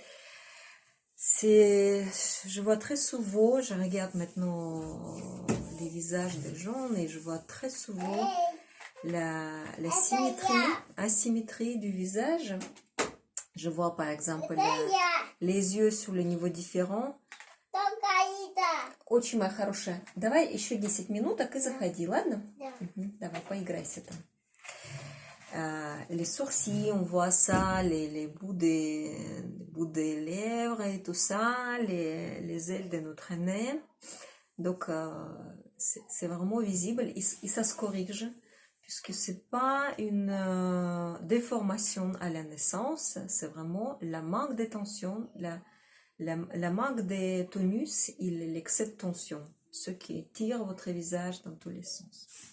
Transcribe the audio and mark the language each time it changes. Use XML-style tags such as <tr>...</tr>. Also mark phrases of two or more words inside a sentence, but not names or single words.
<fr>Je vois très souvent, je regarde maintenant les visages des gens et je vois très souvent la asymétrie du visage. Je vois par exemple les yeux sur le niveau différent.</fr> <ru>Очень моя хорошая. Давай еще 10 минуток и заходи, ладно? Давай, поиграйся там.</ru> <fr>Les sourcils, on voit ça, les bouts des lèvres et tout ça, les ailes de notre nez. Donc, c'est vraiment visible et ça se corrige puisque c'est pas une déformation à la naissance, c'est vraiment la manque de tension, la manque de tonus et l'excès de tension, ce qui tire votre visage dans tous les sens.</fr>